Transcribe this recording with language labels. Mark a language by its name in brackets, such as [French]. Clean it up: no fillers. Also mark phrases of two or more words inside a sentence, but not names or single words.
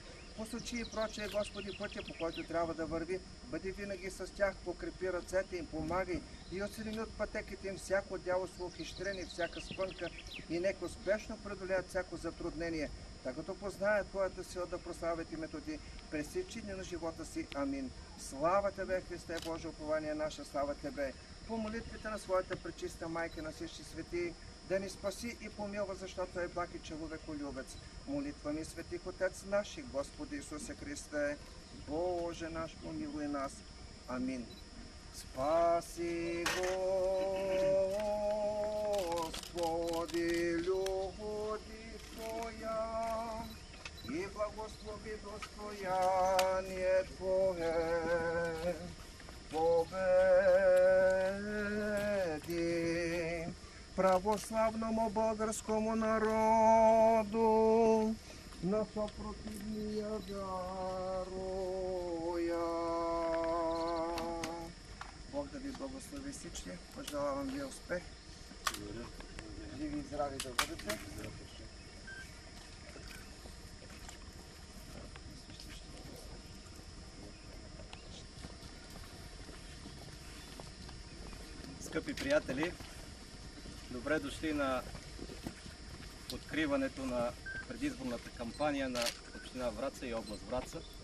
[Bulgarian] Посочи и прочее, Господи, пътя, по който трябва да върви, бъди винаги с тях, покрепи ръцете им, помагай и отстрани от пътеките им всяко дяволско ухищрение, всяка спънка и нека успешно преодолеят всяко затруднение, така като познаят Твоята сила да прославят името Ти през всички дни на живота си. Амин. [Church Slavic] Слава Тебе, Христе, Боже, упование наша, слава Тебе. [Bulgarian] По молитвите на Своята пречиста майка на всички светии, да ни спаси и помилва, защото е благ и човеколюбец. [Church Slavic] Молитва ми, светих Отец наши, Господи Исусе Христе, Боже наш, помилуй нас. Амин. Спаси, Господи, люди Твоя, и благослови достояние Твое. Победи православному българскому народу на съпротивния даруя. [Bulgarian] Бог да ви благослови всички. Пожелавам ви успех. Живи и здрави да бъдете. Скъпи приятели, добре дошли на откриването на предизборната кампания на община Враца и област Враца.